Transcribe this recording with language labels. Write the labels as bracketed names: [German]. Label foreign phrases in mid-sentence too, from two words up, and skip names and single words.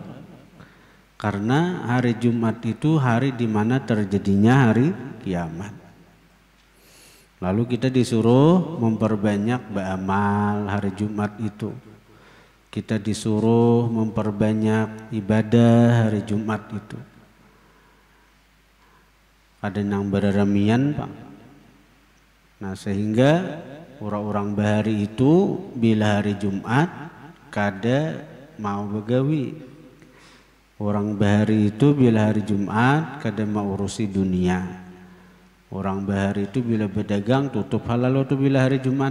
[Indonesian] Karena hari Jumat itu hari di mana terjadinya hari kiamat. Lalu kita disuruh memperbanyak beramal hari Jumat itu. Kita disuruh memperbanyak ibadah hari Jumat itu. Ada yang berremian, Pak. [Banjar] Nah, sehingga orang-orang bahari itu bila hari Jumat kada mau begawi, Orang bahari itu bila hari Jumat kada mau urusi dunia. Orang bahari itu bila berdagang tutup halal itu bila hari Jumat.